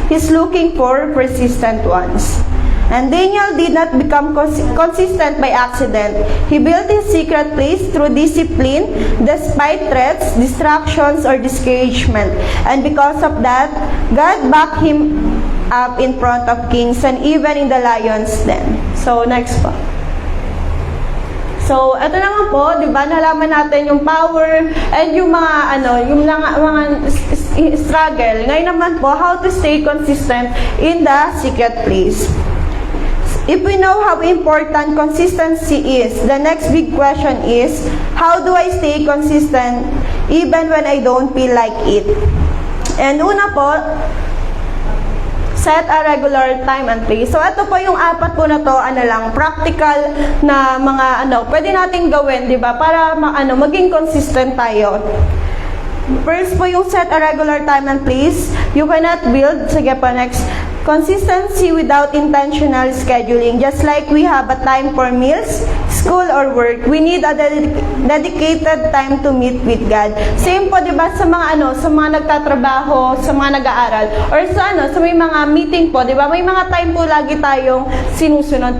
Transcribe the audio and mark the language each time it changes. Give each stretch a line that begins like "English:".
English: He's looking for persistent ones. And Daniel did not become consistent by accident. He built his secret place through discipline, despite threats, distractions, or discouragement. And because of that, God backed him up in front of kings and even in the lion's den. So, next po.
Filipino: So, ito na nga po, di ba, nalaman natin yung power and yung mga, mga struggle. Ngayon naman po,
English: how to stay consistent in the secret place. If we know how important consistency is, the next big question is, how do I stay consistent even when I don't feel like it? And
Filipino: una po,
English: set a regular time and place.
Filipino: So, ito po yung apat po na to, practical na mga, pwede nating gawin, di ba? Para, maging consistent tayo.
English: First po yung set a regular time and place. You cannot build,
Filipino: sige po,
English: next, consistency without intentional scheduling. Just like we have a time for meals, school, or work, we need a dedicated time to meet with God.
Filipino: Same po, di ba, sa mga sa mga nagtatrabaho, sa mga nag-aaral, or sa may mga meeting po, di ba, may mga time po lagi tayong sinusunod.